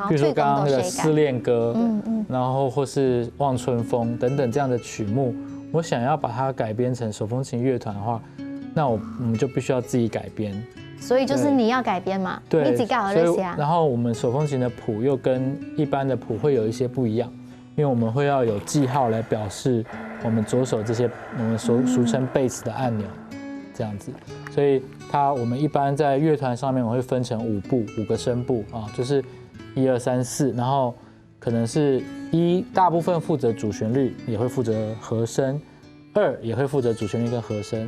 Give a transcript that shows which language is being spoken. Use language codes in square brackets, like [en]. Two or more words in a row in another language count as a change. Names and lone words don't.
[zh] 譬如說剛剛那個失戀歌，然後或是望春風等等這樣的曲目，我想要把它改編成手風琴樂團的話，那我們就必須要自己改編。所以就是你要改編嘛？對，你自己搞那些啊。然後我們手風琴的譜又跟一般的譜會有一些不一樣。因為我們會要有記號來表示我們左手這些我們俗稱 bass 的按鈕， 这样子。所以我们一般在乐团上面我会分成5个声部啊，就是1、2、3、4，然后可能是1大部分负责主旋律，也会负责和声；2也会负责主旋律跟和声。